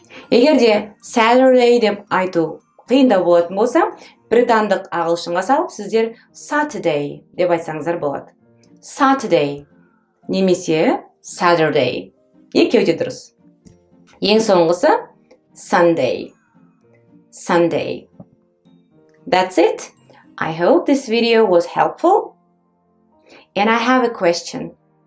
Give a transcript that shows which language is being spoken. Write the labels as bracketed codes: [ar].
[kk] Егер де Saturday деп айту қиындау болатын болса, британдық ағылшынға салып, сіздер Saturday деп айтсаңыздар болады. Saturday немесе Saturday. Екеуі де дұрыс. Ең соңғысы Sunday. [en] That's it. I hope this video was helpful. And I have a question.